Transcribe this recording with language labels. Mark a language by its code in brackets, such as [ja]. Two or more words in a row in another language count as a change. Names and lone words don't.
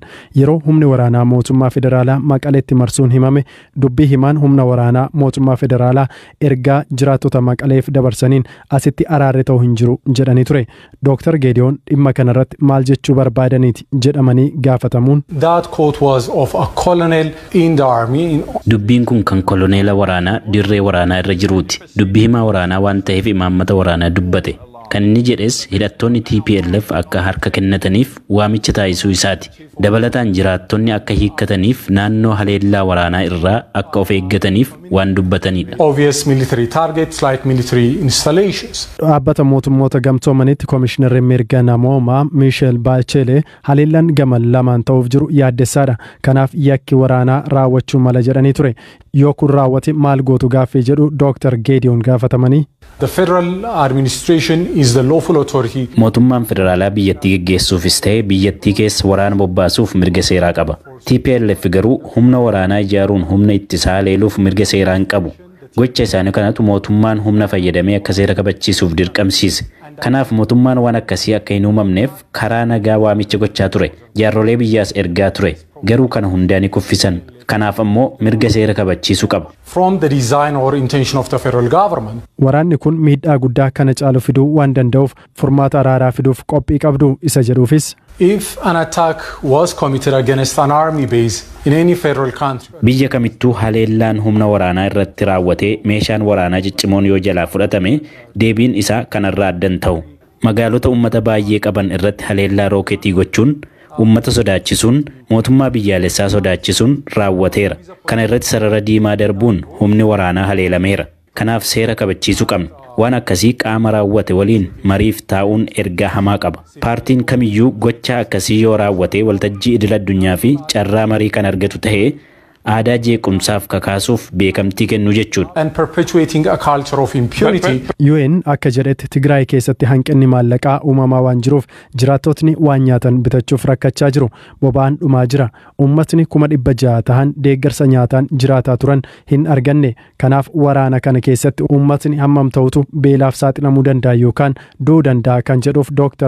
[om] Yeroo humni waraanaa mootummaa federaalaa Maqaleetti marsuun himame dubbii himaan humna waraanaa mootummaa federaalaa ergaa jiraattota Maqaleef dabarsaniin asitti araarri ta'u hin jiru jedhanii ture. Dr. Geediyoon dhimma kanarratti maal jechuu barbaadaniiti jedhamanii gaafatamuun. [en] That quote was of a colonel in the army. [om] Dubbiin kun kan koloneela waraanaa dirree waraanaa irra jiruuti. Dubbii himaa waraanaa waan ta'eef imaammata waraanaa dubbate. Kan inni jedhes hidhattoonni TPLF akka harka kennataniif waamicha taasisuu isaati. Dabalataan jiraattonni akka hiikkataniif naannoo haleellaa waraanaa irraa akka of eeggataniif waan dubbatanidha. [en] Obvious military targets like military installations. [om] Dhaabbata mootummoota gamtoomanitti Komishinarri mirga namoomaa Michel Bachelet haleellaan gama lamaan ta'uuf jiru yaaddessaadha. Kanaaf yakki waraanaa raawwachuu mala jedhanii ture. Yoo kun raawwate maal gootu gaaffii jedhu Dr. Geediyoon gaafatamanii. [en] The federal administration is the lawful authority. [om] Mootummaan federaalaa biyyattii geggeessuufis ta'e biyyattii keessa waraana bobbaasuuf mirga seeraa qaba. TPLF garuu humna waraanaa ijaaruun humna ittisaa haleeluuf mirga seeraa hin qabu. Gocha isaanii kanatu mootummaan humna fayyadamee akka seera kabachiisuuf dirqamsiise. Kanaaf mootummaan waan akkasii akka hin uumamneef karaa nagaa waamicha gochaa ture. Jaarrolee biyyaas ergaa ture. Garuu kana hundaanii kuffisan. Kanaaf ammoo mirga seera kabachiisuu qaba. [en] From the design or intention of the federal government. [om] Waraanni kun miidhaa guddaa kana caalu fiduu waan danda'uuf furmaata araaraa fiduuf qophii qabdu isa jedhuufis. [en] If an attack was committed against an army base in any federal country. [om] Biyya kamittuu haleellaan humna waraanaa irratti raawwatee meeshaan waraanaa ciccimoon yoo jalaa fudhatame deebiin isaa kanarraa addan ta'u. Magaalota uummata baay'ee qaban irratti haleellaa rooketii gochuun uummata sodaachisuun mootummaa biyyaalessaa sodaachisuun raawwateera. Kana irratti sarara diimaa darbuun humni waraanaa haleelameera. Kanaaf seera kabachiisuu qabna. Waan akkasii qaama raawwate waliin mariif taa'uun ergaa hamaa qaba. Paartiin kamiyyuu gocha akkasii yoo raawwate waltajjii idil addunyaa fi carraa marii kan argatu ta'ee aadaa jeequmsaaf kakaasuuf beekamtii kennuu jechuudha. [en] And perpetuating a culture of impunity. [om] UN akka jedhetti Tigraay keessatti hanqinni maallaqaa uumamaa waan jiruuf jiraattotni waan nyaatan bitachuuf rakkachaa jiru. Boba'aan dhumaa jira. Uummatni 600,000 ta'an deeggarsa nyaataan jiraataa turan hin arganne. Kanaaf waraana kana keessatti uummatni hammam ta'utu beelaaf saaxilamuu danda'a yookaan du'uu danda'a kan jedhuuf Dr.